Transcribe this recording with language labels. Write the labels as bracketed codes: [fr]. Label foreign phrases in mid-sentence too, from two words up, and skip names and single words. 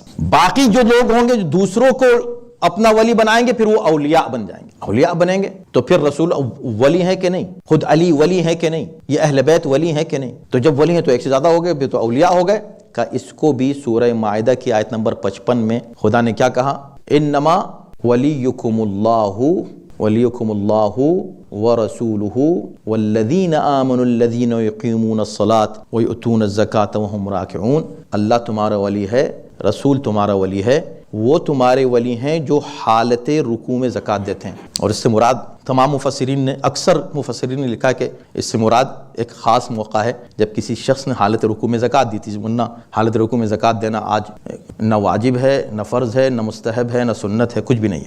[ur] باقی جو لوگ ہوں گے جو دوسروں کو اپنا ولی بنائیں گے پھر وہ اولیاء بن جائیں گے، اولیاء بنیں گے تو پھر رسول ولی ہے کہ نہیں، خود علی ولی ہے کہ نہیں، یہ اہل بیت ولی ہے کہ نہیں، تو جب ولی ہیں تو ایک سے زیادہ ہو گئے، پھر تو اولیاء ہو گئے۔ کا اس کو بھی سورہ مائدہ کی آیت نمبر 55 میں خدا نے کیا کہا؟ [ar] إنما وليكم الله ورسوله والذين آمنوا الذين يقيمون الصلاة ويؤتون الزكاة وهم راكعون. [ur] اللہ تمہارا ولی ہے، رسول تمہارا ولی ہے، وہ تمہارے ولی ہیں جو حالت رکوع میں زکات دیتے ہیں. اور اس سے مراد تمام مفسرین نے، اکثر مفسرین نے لکھا کہ اس سے مراد ایک خاص موقع ہے جب کسی شخص نے حالت رکوع میں زکات دی تھی، ورنہ حالت رکوع میں زکات دینا آج نہ واجب ہے، نہ فرض ہے، نہ مستحب ہے، نہ سنت ہے، کچھ بھی نہیں ہے.